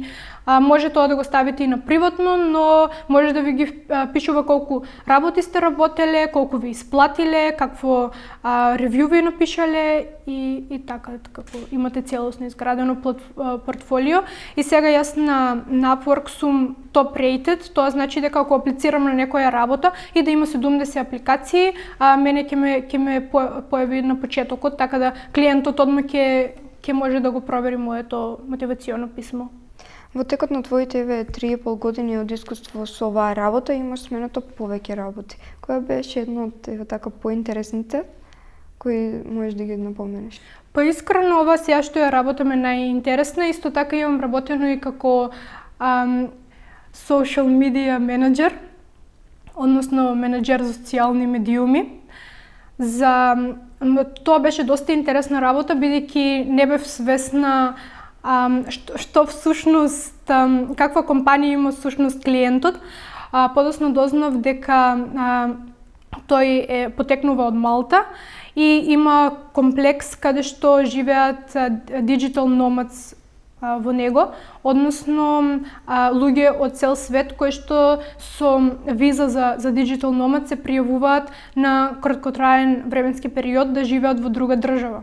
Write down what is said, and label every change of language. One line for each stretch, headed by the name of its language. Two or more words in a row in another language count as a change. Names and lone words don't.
Macedonian: Може тоа да го ставите и на приватно, но може да ви ги пишува колку работи сте работеле, колку ви исплатиле, какво ревју ви напишале и така, како имате целосно изградено портфолио. И сега јас на Upwork сум
English: top rated,
Macedonian: тоа значи дека ако аплицирам на некоја работа и да има 70 апликации, мене ќе ме појави на почетокот, така да клиентот одма ќе може да го провери моето мотивационо писмо. Во текот на твоите 3,5 години од искуство со оваа работа имаш сменато повеќе работи. Која беше едно од така поинтересните кои можеш да ги напоменеш? Па искрено ова сега што ја работам е најинтересна, исто така имам работено и како
English: social media manager,
Macedonian: односно менеджер за социјални медиуми. Тоа беше доста интересна работа, бидејќи не бев свесна што всушност, каква компанија има всушност клиентот. Подоцна дознав дека тој потекнува од Малта и има комплекс каде што живеат
English: digital nomads
Macedonian: во него, односно луѓе од цел свет кои што со виза за
English: digital nomad
Macedonian: се пријавуваат на краткотраен временски период да живеат во друга држава.